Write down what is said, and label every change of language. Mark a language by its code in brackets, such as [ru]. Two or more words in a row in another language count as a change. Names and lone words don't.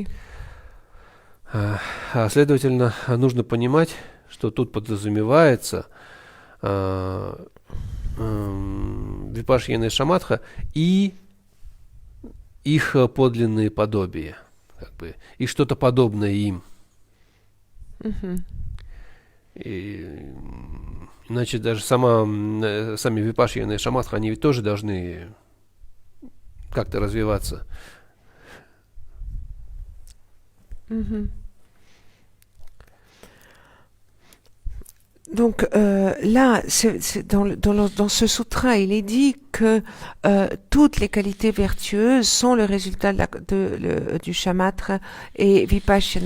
[ru] Следовательно, нужно понимать, что тут подразумевается випашьяна шамадха и их подлинные подобия, как бы, и что-то подобное им. И, иначе даже сами випашьяна и шамадха, они ведь тоже должны как-то развиваться. [fr] Donc là, dans ce sutra, il est dit que toutes les qualités vertueuses sont le résultat du shamatra et vipassana.